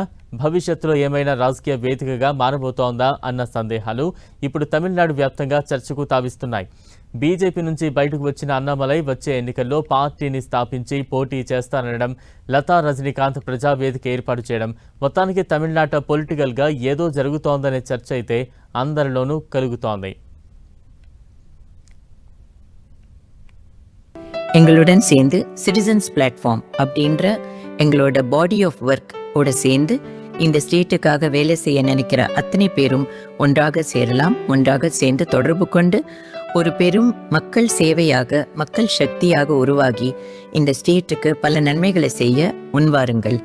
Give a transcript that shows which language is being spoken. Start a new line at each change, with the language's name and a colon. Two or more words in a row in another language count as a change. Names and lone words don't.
Telugu: భవిష్యత్తులో ఏమైనా రాజకీయ వేదికగా మారబోతోందా అన్న సందేహాలు ఇప్పుడు తమిళనాడు వ్యాప్తంగా చర్చకు తావిస్తున్నాయి. బీజేపీ నుంచి బయటకు వచ్చిన అన్నామలై వచ్చే ఎన్నికల్లో పార్టీని స్థాపించి పోటీ చేస్తారనడం, లతా రజనీకాంత్ ప్రజావేదిక ఏర్పాటు చేయడం, మొత్తానికి తమిళనాట పొలిటికల్గా ఏదో జరుగుతోందనే చర్చ అయితే అందరిలోనూ కలుగుతోంది.
Tamil: எங்களுடன் சேர்ந்து சிட்டிசன்ஸ் பிளாட்ஃபார்ம் அப்படின்ற எங்களோட
English: body of work
Tamil: ஓட சேர்ந்து இந்த ஸ்டேட்டுக்காக வேலை செய்ய நினைக்கிற அத்தனை பேரும் ஒன்றாக சேரலாம். ஒன்றாக சேர்ந்து தொடர்பு கொண்டு ஒரு பெரும் மக்கள் சேவையாக, மக்கள் சக்தியாக உருவாகி இந்த ஸ்டேட்டுக்கு பல நன்மைகளை செய்ய முன்வாருங்கள்.